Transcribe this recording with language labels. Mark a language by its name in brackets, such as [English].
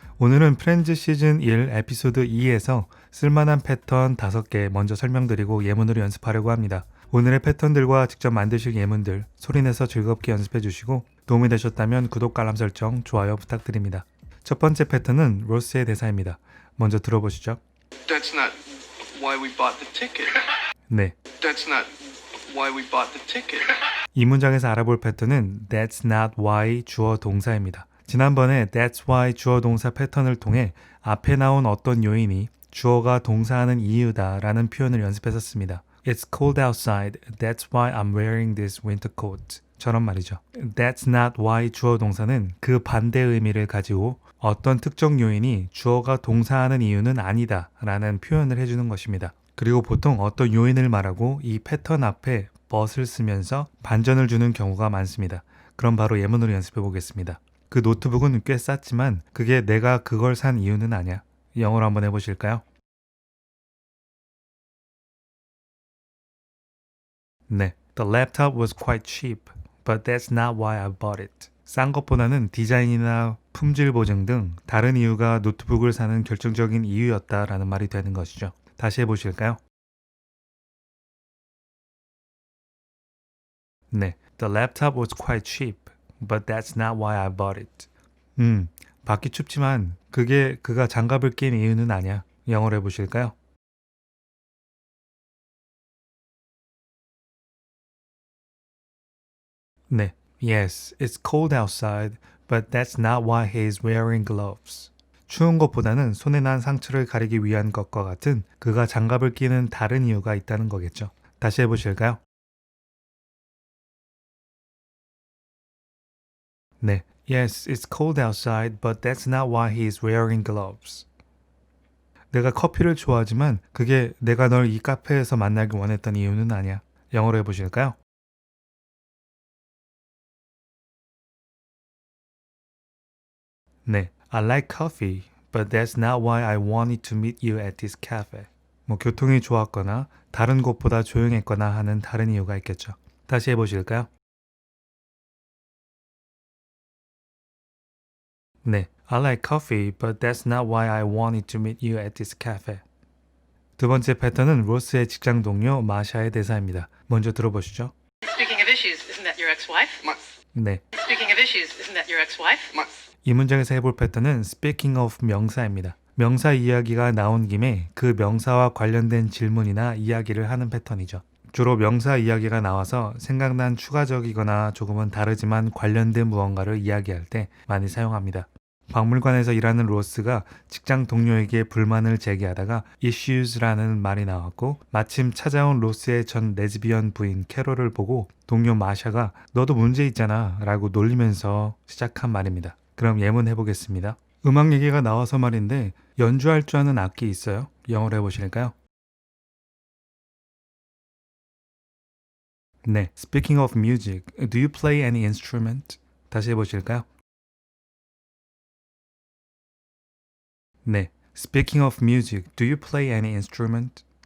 [Korean] 오늘은 프렌즈 시즌 1 에피소드 2에서 쓸만한 패턴 5개 먼저 설명드리고 예문으로 연습하려고 합니다. 오늘의 패턴들과 직접 만드실 예문들 소리내서 즐겁게 연습해 주시고 도움이 되셨다면 구독, 알람 설정, 좋아요 부탁드립니다. 첫 번째 패턴은 로스의 대사입니다. 먼저 들어보시죠. [English] That's not why we bought the ticket. [Korean] 네, [English] That's not why we bought the ticket. [Korean] 이 문장에서 알아볼 패턴은 [English] That's not why [Korean] 주어 동사입니다. 지난번에 [English] That's why [Korean] 주어 동사 패턴을 통해 앞에 나온 어떤 요인이 주어가 동사하는 이유다 라는 표현을 연습했었습니다. [English] It's cold outside. That's why I'm wearing this winter coat. [Korean] 처럼 말이죠. [English] That's not why [Korean] 주어 동사는 그 반대 의미를 가지고 어떤 특정 요인이 주어가 동사하는 이유는 아니다 라는 표현을 해주는 것입니다. 그리고 보통 어떤 요인을 말하고 이 패턴 앞에 but을 쓰면서 반전을 주는 경우가 많습니다. 그럼 바로 예문으로 연습해 보겠습니다. 그 노트북은 꽤 쌌지만 그게 내가 그걸 산 이유는 아니야. 영어로 한번 해보실까요? [English] 네, The laptop was quite cheap, but that's not why I bought it. [Korean] 싼 것보다는 디자인이나 품질 보증 등 다른 이유가 노트북을 사는 결정적인 이유였다라는 말이 되는 것이죠. 다시 해보실까요? [English] 네, The laptop was quite cheap, but that's not why I bought it. [Korean] 밖이 춥지만 그게 그가 장갑을 낀 이유는 아니야. 영어로 해보실까요? [English] 네, Yes, it's cold outside, but that's not why he's wearing gloves. [Korean] 추운 것보다는 손에 난 상처를 가리기 위한 것과 같은 그가 장갑을 끼는 다른 이유가 있다는 거겠죠. 다시 해보실까요? [English] 네, Yes, it's cold outside, but that's not why he's wearing gloves. [Korean] 내가 커피를 좋아하지만 그게 내가 널 이 카페에서 만나기 원했던 이유는 아니야. 영어로 해보실까요? [English] 네, I like coffee, but that's not why I wanted to meet you at this cafe. [Korean] 뭐 교통이 좋았거나 다른 곳보다 조용했거나 하는 다른 이유가 있겠죠. 다시 해보실까요? [English] 네, I like coffee, but that's not why I wanted to meet you at this cafe. [Korean] 두 번째 패턴은 로스의 직장 동료 마샤의 대사입니다. 먼저 들어보시죠. [English] Speaking of issues, isn't that your ex-wife? My, [Korean] 네, [English] Speaking of issues, isn't that your ex-wife? my, [Korean] 이 문장에서 해볼 패턴은 [English] speaking of [Korean] 명사입니다. 명사 이야기가 나온 김에 그 명사와 관련된 질문이나 이야기를 하는 패턴이죠. 주로 명사 이야기가 나와서 생각난 추가적이거나 조금은 다르지만 관련된 무언가를 이야기할 때 많이 사용합니다. 박물관에서 일하는 로스가 직장 동료에게 불만을 제기하다가 issues라는 말이 나왔고 마침 찾아온 로스의 전 레즈비언 부인 캐롤을 보고 동료 마샤가 너도 문제 있잖아 라고 놀리면서 시작한 말입니다. 그럼 예문 해보겠습니다. 음악 얘기가 나와서 말인데 연주할 줄 아는 악기 있어요? 영어로 해보실까요? [English] 네, Speaking of music, do you play any instrument? [Korean] 다시 해보실까요? [English] 네, Speaking of music, do you play any instrument?